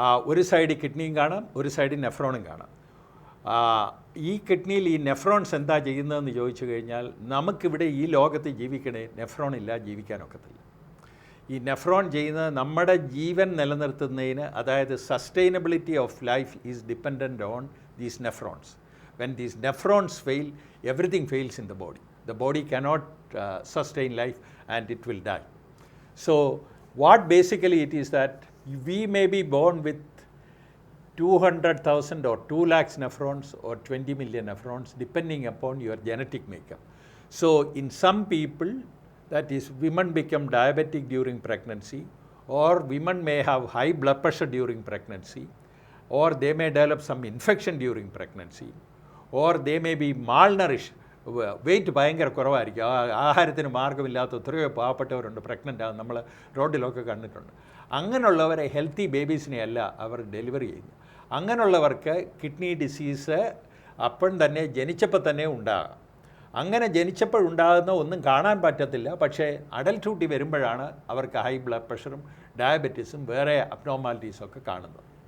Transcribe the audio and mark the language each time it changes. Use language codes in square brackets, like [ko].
[ml] ഒരു സൈഡ് കിഡ്നിയും കാണാം, ഒരു സൈഡ് നെഫ്രോണും കാണാം. ഈ കിഡ്നിയിൽ ഈ നെഫ്രോൺസ് എന്താ ചെയ്യുന്നതെന്ന് ചോദിച്ചു കഴിഞ്ഞാൽ, നമുക്കിവിടെ ഈ ലോകത്ത് ജീവിക്കണേ നെഫ്രോൺ ഇല്ല ജീവിക്കാനൊക്കത്തില്ല. ഈ നെഫ്രോൺ ചെയ്യുന്നത് നമ്മുടെ ജീവൻ നിലനിർത്തുന്നതിന്, അതായത് [en] Sustainability of life is dependent on these nephrons. When these nephrons fail, everything fails in the body. The body cannot sustain life and it will die. So what basically it is that we may be born with 200,000 or 2 lakhs nephrons or 20 million nephrons depending upon your genetic makeup. So in some people, that is, women become diabetic during pregnancy, or women may have high blood pressure during pregnancy, or they may develop some infection during pregnancy, or they may be malnourished. [ml] Wait ഭയങ്കര കുറവായിരിക്കും. ആഹാരത്തിന് മാർഗ്ഗമില്ലാത്ത എത്രയോ പാവപ്പെട്ടവരുണ്ട് pregnant ആകും. നമ്മൾ റോഡിലൊക്കെ കണ്ടിട്ടുണ്ട്. അങ്ങനെയുള്ളവരെ healthy ബേബീസിനെ അല്ല അവർ ഡെലിവറി ചെയ്യുന്നു. അങ്ങനെയുള്ളവർക്ക് കിഡ്നി ഡിസീസ് അപ്പം തന്നെ ജനിച്ചപ്പോൾ തന്നെ ഉണ്ടാകാം. അങ്ങനെ ജനിച്ചപ്പോൾ ഉണ്ടാകുന്ന ഒന്നും കാണാൻ പറ്റത്തില്ല. പക്ഷേ അഡൽട്ട്ഹുഡിൽ വരുമ്പോഴാണ് അവർക്ക് ഹൈ ബ്ലഡ് പ്രഷറും ഡയബറ്റീസും വേറെ അബ്നോർമാലിറ്റീസും ഒക്കെ കാണുന്നത്.